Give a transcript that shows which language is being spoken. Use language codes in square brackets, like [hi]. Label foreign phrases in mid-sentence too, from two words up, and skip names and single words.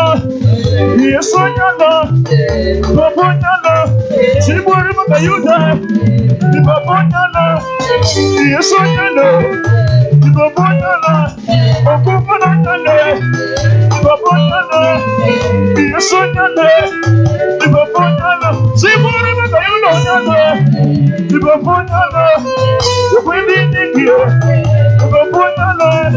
[luo] Yesu nyalo, Baba nyalo, Chiburi maka Yuda, ni Baba nyalo, Yesu nyalo, ni Baba nyalo, Okumu na nyalo, ni Baba nyalo, Yesu nyalo, ni Baba nyalo, Chiburi maka Yuda nyalo, ni Baba nyalo, [sw] Ukweli ni ndio, ni [luo] Baba nyalo.